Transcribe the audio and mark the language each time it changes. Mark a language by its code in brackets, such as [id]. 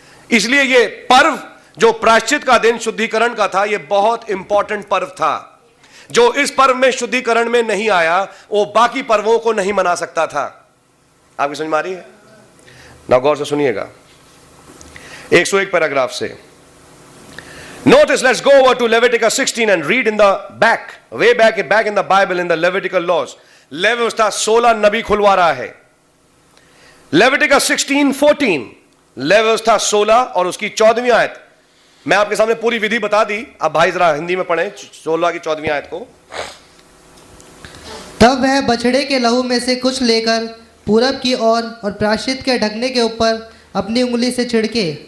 [hi] इसलिए ये पर्व जो प्रायश्चित का दिन शुद्धिकरण का था, ये बहुत इंपॉर्टेंट पर्व था। जो इस पर्व में शुद्धिकरण में नहीं आया, वो बाकी पर्वों को नहीं मना सकता था। आपकी समझ में आ रही है? ना गौर से सुनिएगा 101 पैराग्राफ से। [en] Notice, let's go over to Leviticus 16 and read in the back, way back in the Bible, in the Levitical laws. [hi] Levy व्यवस्था 16 नबी खुलवा रहा है। Leviticus 16:14, लेवी व्यवस्था 16 और उसकी 14वीं आयत। मैं आपके सामने पूरी विधि बता दी, अब भाई जरा हिंदी में पढ़ें 16 की 14वीं आयत को। तब वह बछड़े के लहू में से कुछ लेकर पूरब की ओर और प्रायश्चित के ढकने के ऊपर अपनी उंगली से छिड़के।